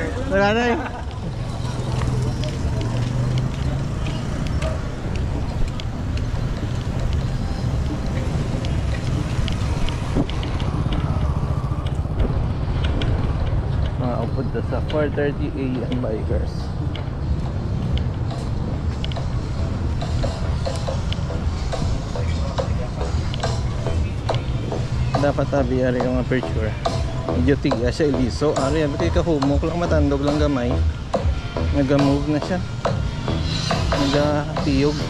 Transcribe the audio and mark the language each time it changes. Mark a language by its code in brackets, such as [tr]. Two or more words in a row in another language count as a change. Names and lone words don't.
[tl] Wala na eh. Punta sa 4:30 AM bikers. [hil] Dapat tabi ari ang aperture. Medyo tiga siya iliso. Ari abti ka humok lang matandog lang gamay. Naga-move na siya. Naga-tiyog.